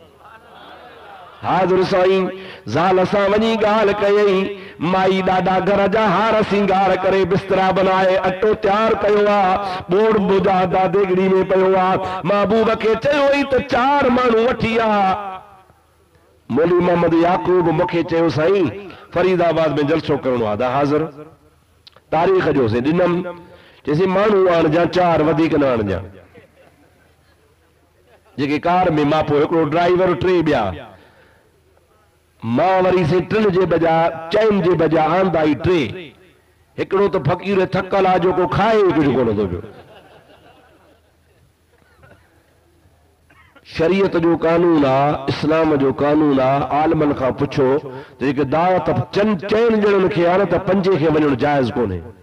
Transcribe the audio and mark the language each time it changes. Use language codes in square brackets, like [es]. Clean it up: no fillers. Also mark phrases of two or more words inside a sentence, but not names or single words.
[sd] हाज़िर साईं ज़ाल सां वञी ॻाल्हि कयई माई ॾाढा घर जा हार सिंगार करे बिस्तरा बनाए अटो तैयार कयो आहे ॿोड़ बुझा देगड़ी में पियो आहे महबूब खे चयो ई त 4 माण्हू वठी आ मौलवी मोहम्मद याकूब मूंखे चयो साईं फरीदाबाद में जलसो करणो आहे त हाज़िर तारीख़ जो से ॾिनम चइसि माण्हू आणजां 4 वधीक न आणजां जेके कार में मां पोइ हिकिड़ो ड्राइवर 3 ॿिया मां वरी से 3 जे बजा चैन जे बजा आंदा ई 3 हिकिड़ो त फ़कीर थकल आहे जो को खाए कुझु कोन थो पियो शरीयत जो कानून आहे इस्लाम जो कानून आहे आलमन खां पुछो जेके दावत चैन ॼणनि खे आहे त 5 खे वञणु जाइज़ कोन्हे